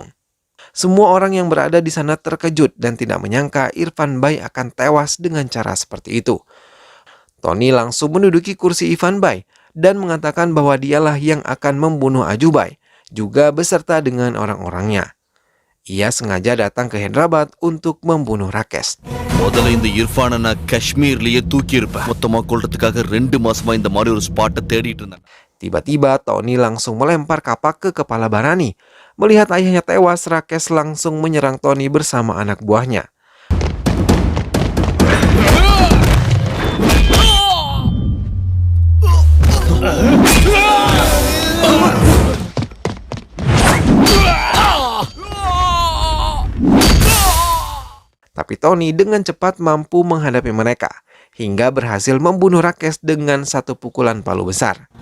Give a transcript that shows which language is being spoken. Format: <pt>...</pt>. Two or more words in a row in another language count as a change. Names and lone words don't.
<id>Semua orang yang berada di sana terkejut dan tidak menyangka Irfan Bai akan tewas dengan cara seperti itu. Tony langsung menduduki kursi Irfan Bai dan mengatakan bahwa dialah yang akan membunuh Ajubai, juga beserta dengan orang-orangnya. Ia sengaja datang ke Hyderabad untuk membunuh Rakesh.</id> <ta>முதல்ல இந்த இர்ஃபானை காஷ்மீர்லயே தூக்கி இருப்பேன். மொத்தமா கொல்றதுக்காக 2 மாசமா இந்த மாதிரி ஒரு ஸ்பாட்டை தேடிட்டு இருந்தேன்.</ta> <id>Tiba-tiba Tony langsung melempar kapak ke kepala Barani. Melihat ayahnya tewas, Rakesh langsung menyerang Tony bersama anak buahnya. Tapi Tony dengan cepat mampu menghadapi mereka, hingga berhasil membunuh Rakesh dengan satu pukulan palu besar.</id>